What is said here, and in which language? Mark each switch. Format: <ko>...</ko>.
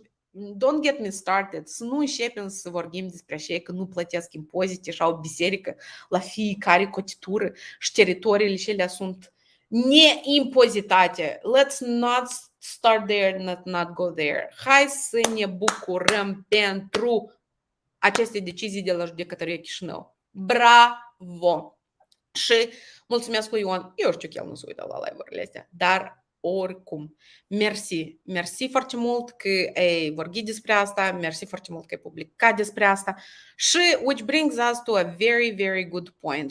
<en>Don't get me started,</en> <ro>să nu începem să vorbim despre așa că nu plătesc impozite și au biserică la fiecare cotitură și teritoriile celea sunt neimpozitate.</ro> <en>Let's not start there, not go there.</en> <ro>Hai să ne bucurăm pentru aceste decizii de la judecătoria Chișinău. Bravo! Și mulțumesc lui Ion. Eu știu că el nu se uită la live-urile astea, dar oricum. Mersi foarte mult că ai vorbit despre asta, mersi foarte mult că ai publicat despre asta și</ro> <en>which brings us to a very, very good point.</en>